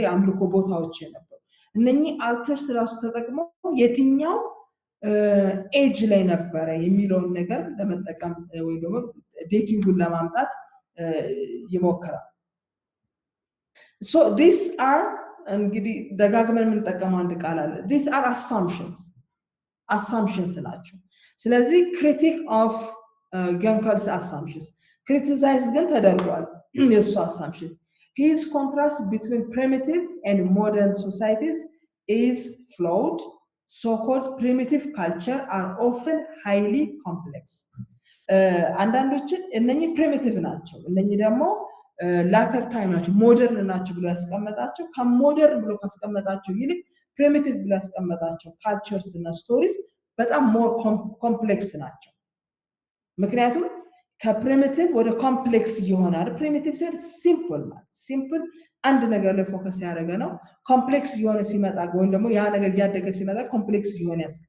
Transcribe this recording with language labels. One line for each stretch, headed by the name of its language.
Amharic: የአምልኮ ቦታዎች የነበሩ እነኚህ altars ራሱ ተጠቅመው የትኛው ኤጅ ላይ ነበረ የሚለውን ነገር ለመጠቀም ወይ ደግሞ ዴቲንጉን ለማምጣት ይሞክራል።
English: so these are
Amharic: እንግዲህ ደጋግመን የምንጠቀመው አንድ ቃል አለ።
English: these are assumptions
Amharic: ናቸው። ስለዚህ
English: critic of Gunkel's assumptions criticize
Amharic: ግን ተደርጓል የሱ assumption.
English: His contrast between primitive and modern societies is flawed. So-called primitive culture are often highly complex.
Amharic: አንዳንዶችን እነኚህ primitive ናቸው፣ እነኚህ ደግሞ ላተር ታይም ናቸው፣ ሞደርን ናቸው ብሎ ያስቀመጣቸው ከሞደርን ብሎ ካስቀመጣቸው ይልቅ primitive ብሎ ያስቀመጣቸው ካልቸርስ እና ስቶሪስ በጣም ሞር ኮምፕሌክስ ናቸው። ምክንያቱም ከፕሪሚቲቭ ወደ ኮምፕሌክስ ይሆናል። ፕሪሚቲቭ ሲል ሲምፕል ማለት ሲምፕል አንድ ነገር ላይ ፎከስ ያደረገ ነው። ኮምፕሌክስ የሆነ ሲመጣ ወይም ደግሞ ያ ነገር ያደገ ሲመጣ ኮምፕሌክስ የሆነ